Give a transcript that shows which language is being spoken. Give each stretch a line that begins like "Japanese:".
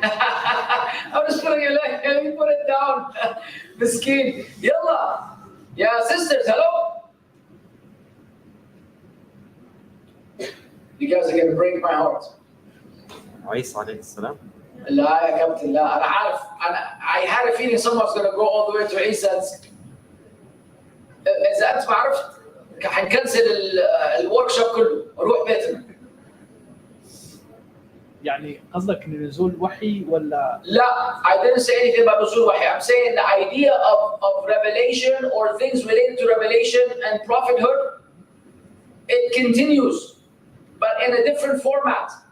English: I'm just putting it like, let me put it down. Miskeen. Yalla. Yeah, sisters, hello? You guys are going to break my heart.
Arabic: عيسى عليه السلام. لا يا كابتن لا أنا عارف
English: I had a feeling someone's going to go all the way to Isa's.
Arabic: إذا أنت ما عرفت حنكنسل
English: الورك شوب
Arabic: كله ونروح بيتنا. يعني قصدك إن نزول وحي ولا؟
English: لا, I didn't say anything about نزول وحي. I'm saying the idea of revelation or things related to revelation and prophethood, it continues, but in a different format.